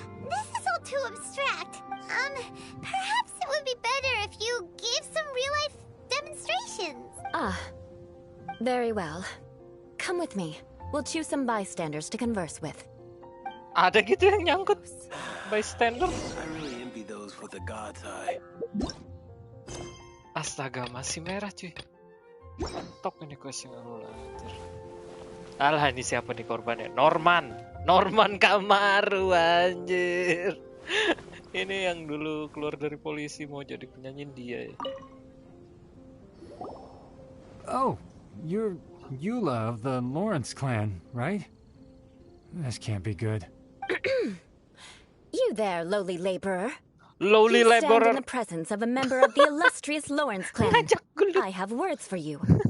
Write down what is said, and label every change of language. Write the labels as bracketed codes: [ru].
[en] This is all too abstract. Perhaps it would be better if you gave some real-life demonstrations. Ah, very well. Come with me. We'll choose some bystanders to converse with. [id] Ada gitu yang nyangkut bystander. [en] I really envy those with a god's eye. [id] Astaga, masih merah cuy. Top ini quest yang aku lanjut. Alah, ini siapa nih korbannya? Norman Kamaru, anjir. Ini yang dulu keluar dari polisi mau jadi penyanyi dia ya. [en] Oh, you're Eula of the Lawrence clan, right? This can't be good. You there, lowly laborer. Lowly you stand laborer. in the presence of a member of the illustrious Lawrence clan. I have words for you.